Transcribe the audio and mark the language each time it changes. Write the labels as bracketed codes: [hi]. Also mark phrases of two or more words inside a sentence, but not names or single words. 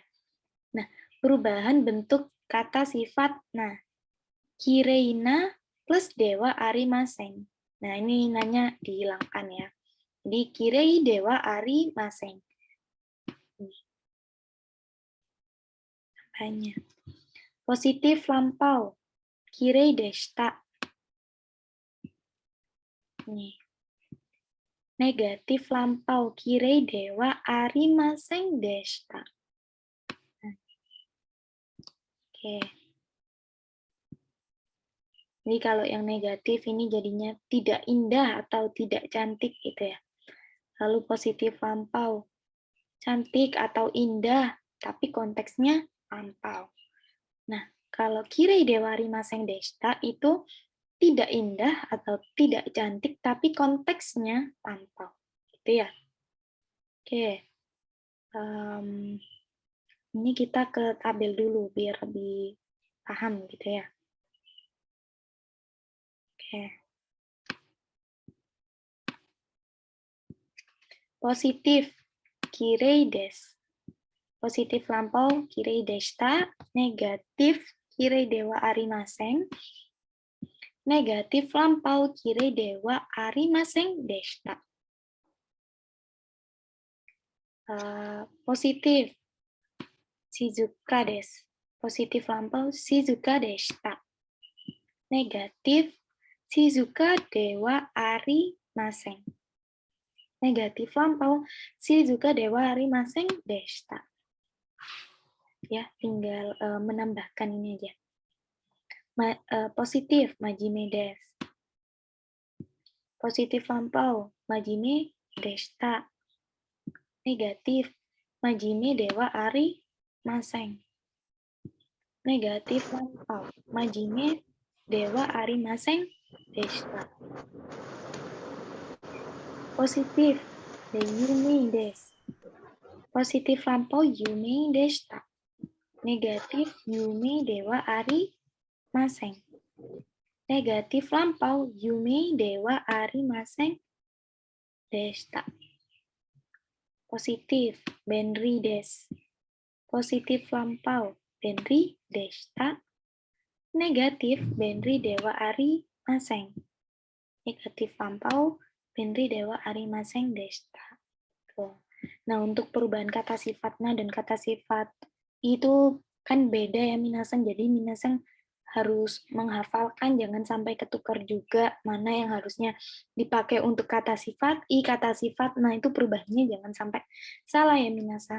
[id] Nah, perubahan bentuk kata sifat nah kireina plus [ja] ではありません. [id] Nah, ini nanya dihilangkan ya. Jadi [ja] きれいではありません. [id] Hanya positif lampau. [ja] きれいでした. [id] Nih. Negatif lampau. [ja] きれいではありませんでした. [id] Oke. Jadi kalau yang negatif ini jadinya tidak indah atau tidak cantik gitu ya. Lalu positif lampau. Cantik atau indah, tapi konteksnya lampau. Nah, kalau [ja] きれいではありませんでした [id] itu tidak indah atau tidak cantik, tapi konteksnya lampau. Gitu ya. Oke. Ini kita ke tabel dulu biar lebih paham gitu ya. Oke. Positif, [ja] きれいです. [id] Positif lampau, [ja] きれいでした. Negatif, きれいではありません. [id] Negatif lampau, [ja] きれいではありませんでした. Positif, 静かです. [id] Positif lampau, [ja] 静かでした. Negatif, 静かではありません. [id] Negatif lampau, [ja] 静かではありませんでした. [id] Ya, tinggal menambahkan ini aja. Positif, [ja] まじめです. [id] Positif lampau, [ja] まじめでした. Negatif, まじめではありません. [id] Negatif lampau, [ja] まじめではありませんでした. Positif, ゆみです. [id] Positif lampau, [ja] ゆみでした. Negatif, ゆみではありません. Negatif lampau, ゆみではありませんでした. Positif, 便利です. [id] Positif lampau, [ja] 便利でした. Negatif, 便利ではありません. [id] Negatif lampau, [ja] 便利ではありませんでした. [id] Nah, untuk perubahan kata sifat na dan kata sifat itu kan beda ya Minasang. Jadi Minasang harus menghafalkan, jangan sampai ketukar juga mana yang harusnya dipakai untuk kata sifat i, kata sifat nah itu perubahannya jangan sampai salah ya Minasang.